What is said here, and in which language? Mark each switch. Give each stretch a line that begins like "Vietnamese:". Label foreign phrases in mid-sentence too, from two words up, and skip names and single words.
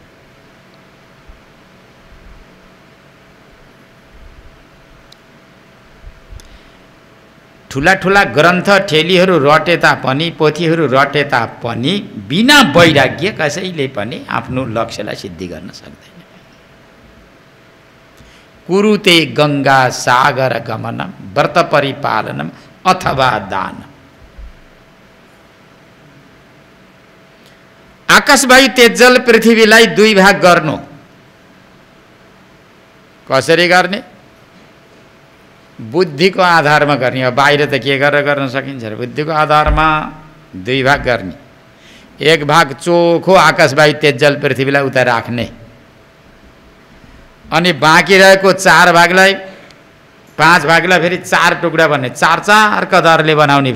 Nepali: ठुला ठुला ग्रन्थ ठेलीहरू रटे तापनि, पोथीहरू रटे तापनि बिना वैराग्य कसैले पनि आफ्नो लक्ष्यलाई सिद्धि गर्न सक्दैन।
Sanskrit: कुरुते गङ्गा सागर गमनम व्रत परिपालनम अथवा दान।
Nepali: आकाश वायु तेज जल पृथ्वीलाई दुई भाग गर्नु कसरी गर्ने? बुद्धिको आधारमा गर्ने। अब बाहिर त के गरेर गर्न सकिन्छ र? बुद्धिको आधारमा दुई भाग गर्ने। एक भाग चोखो आकाश वायु तेज जल पृथ्वीलाई उता राख्ने, अनि बाँकी रहेको 4 भागलाई 5 भागलाई फेरि 4 टुक्रा भन्ने, 4 कदरले बनाउने।